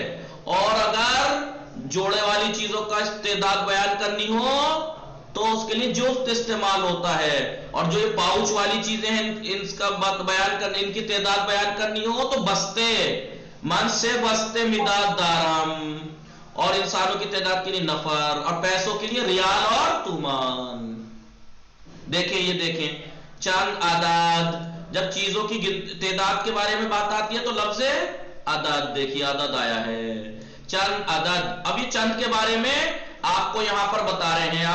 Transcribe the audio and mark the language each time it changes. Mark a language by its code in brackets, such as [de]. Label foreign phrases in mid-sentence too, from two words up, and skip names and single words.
[ur] اور اگر جوڑے والی چیزوں کا تعداد بیان کرنی ہو تو اس کے لیے جفت استعمال ہوتا ہے. اور جو یہ پاؤچ والی چیزیں ہیں ان کا بیان کرنے, ان کی تعداد بیان کرنی ہو تو بستے. [fa] من سے بستے مداد دارم. [ur] اور ان انسانوں کی تعداد کے لیے نفر، اور پیسوں کے لیے ریال اور تومان. دیکھیں، یہ دیکھیں، چند اعداد، جب چیزوں کی تعداد کے بارے میں بات آتی ہے تو لفظ عدد، دیکھیے عدد آیا ہے، چند عدد. اب یہ چند کے بارے میں آپ کو یہاں پر بتا رہے ہیں.